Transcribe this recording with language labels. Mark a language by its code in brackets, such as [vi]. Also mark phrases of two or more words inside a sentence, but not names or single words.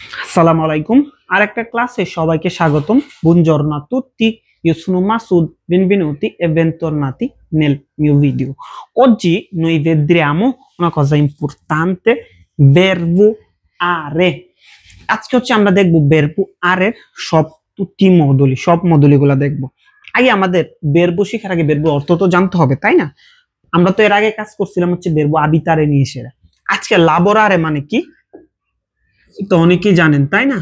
[ar] Assalamu alaikum. [bn] আরেকটা ক্লাসে সবাইকে স্বাগতম. [it] Buongiorno a tutti. Io sono Masud. Benvenuti e bentornati nel mio video. Oggi noi vedremo una cosa importante, verbo are. [bn] আজকে আমরা দেখব [it] verbo are [bn] সব [it] tutti moduli, [bn] সব মডুলিগুলো দেখব. আগে আমাদের verbo শেখার আগে verbo অর্থ তো জানতে হবে, তাই না? আমরা তো এর আগে কাজ করছিলাম হচ্ছে [it] verbo abitare [bn] নিয়ে এসে। আজকে lavorare মানে কি? তো অনেকেই জানেন, তাই না?